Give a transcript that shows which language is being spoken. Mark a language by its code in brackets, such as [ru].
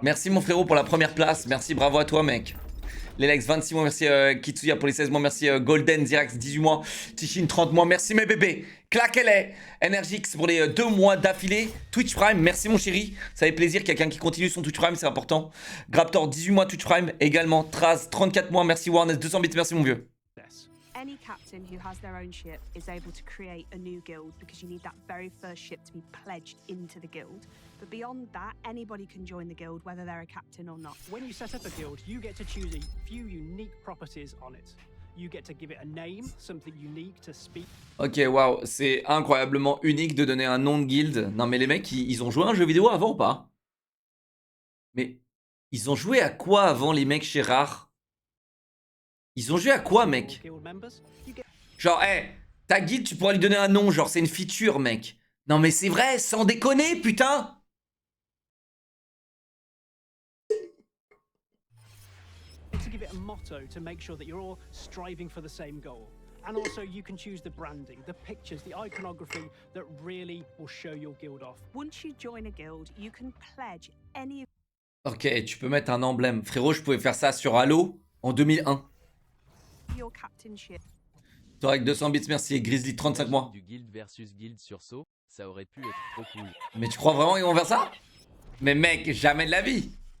[fr] Merci mon frérot pour la première place. Merci, bravo à toi mec. L'Elex 26 mois, merci Kitsuya pour les 16 mois, merci Golden Zirax 18 mois, Tichin 30 mois, merci mes bébés. Claquez-les. Energix pour les 2 mois d'affilée. Twitch Prime, merci mon chéri. Ça fait plaisir, quelqu'un qui continue son Twitch Prime, c'est important. Graptor 18 mois Twitch Prime également. Traz 34 mois, merci Warnes 200 bits, merci mon vieux. [en] Any captain who has their own ship is able to create a new guild because you need that very first ship to be pledged into the guild. But beyond that, anybody can join the guild, whether they're a captain or not. When you set up a guild, you get to choose a few unique properties on it. You get to give it a name, something unique to speak. [fr] Ok, waouh, c'est incroyablement unique de donner un nom de guilde. Non mais les mecs, ils ont joué à un jeu vidéo avant ou pas? Mais ils ont joué à quoi avant les mecs chez Rare? Ils ont joué à quoi mec? [en] Guild members, you get [fr] Genre, ta guilde, tu pourrais lui donner un nom, genre, c'est une feature, mec. Non, mais c'est vrai, sans déconner, putain. [en] to give it a motto to make sure that you're all striving for the same goal. And also you can choose the branding, the pictures, the iconography that really will show your guild off. Once you join a guild, you can pledge any of [fr] Ok, tu peux mettre un emblème. Frérot, je pouvais faire ça sur Halo en 2001. [en] your captainship. [fr] Torek 200 bits, merci. Et Grizzly 35 mois. Du guild versus guild sur saut, ça aurait pu être trop cool. Mais tu crois vraiment qu'ils vont faire ça? Mais mec, jamais de la vie.